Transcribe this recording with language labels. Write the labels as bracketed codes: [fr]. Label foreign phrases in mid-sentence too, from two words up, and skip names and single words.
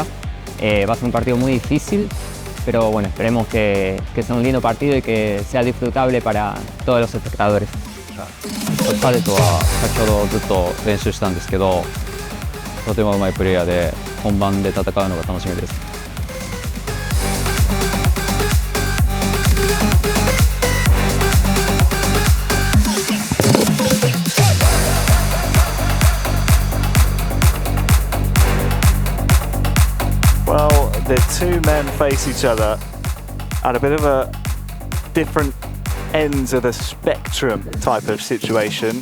[es] Va a ser un partido muy difícil, pero bueno, esperemos que sea un lindo partido y que sea disfrutable para todos los espectadores. [ja] 彼とは先ほどずっと練習したんですけど、とてもうまいプレイヤーで本番で戦うのが楽しみです。 [en] Well, the two men face each other at a bit of a different ends of the spectrum type of situation.